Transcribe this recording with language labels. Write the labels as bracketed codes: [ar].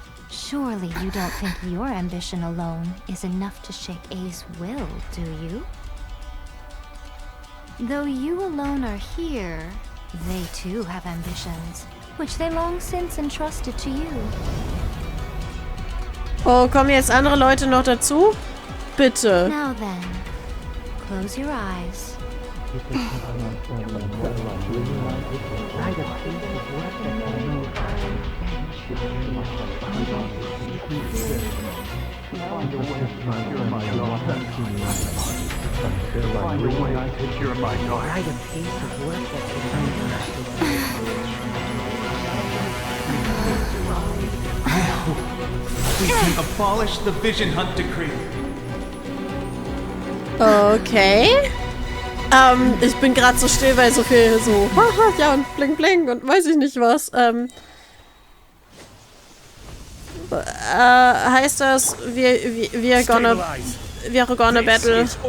[en] Surely you don't think your ambition alone is enough to shake A's will, do you? Though you alone are here, they too have ambitions, which they long since entrusted to you. [de] Oh, kommen jetzt andere Leute noch dazu? Bitte. [en] Now then, close your eyes. We can abolish the Vision Hunt Decree. Okay. [de] Ich bin gerade so still, weil so viel so haha, ja und bling bling und weiß ich nicht was. Heißt das, wir [en] gonna battle?